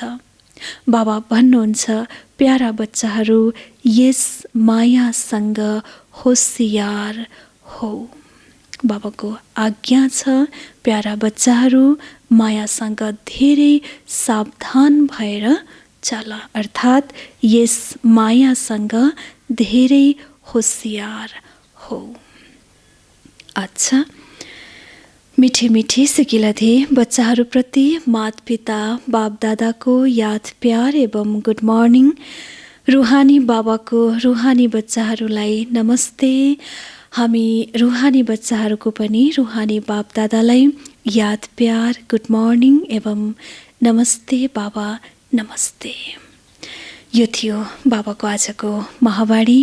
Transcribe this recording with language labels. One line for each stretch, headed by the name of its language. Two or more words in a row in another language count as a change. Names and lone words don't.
Nepali: बाबा भन्नुहुन्छ, प्यारा बच्चाहरू यस मायासँग होसियार हो। बाबाको आज्ञा छ, प्यारा बच्चाहरू मायासँग धेरै सावधान भएर चल, अर्थात् यस मायासँग धेरै होसियार हो। अच्छा,
Hindi: मिठी मिठी सिकिलथे
Nepali: बच्चाहरूप्रति माता-पिता बाप दादाको याद प्यार एवं
English: Good morning.
Nepali: रुहानी बाबाको रुहानी बच्चाहरूलाई नमस्ते। हामी रुहानी बच्चाहरूको पनि रुहानी बाप दादालाई याद प्यार
English: Good morning
Nepali: एवं नमस्ते बाबा नमस्ते। यो थियो बाबाको आजको महावाणी।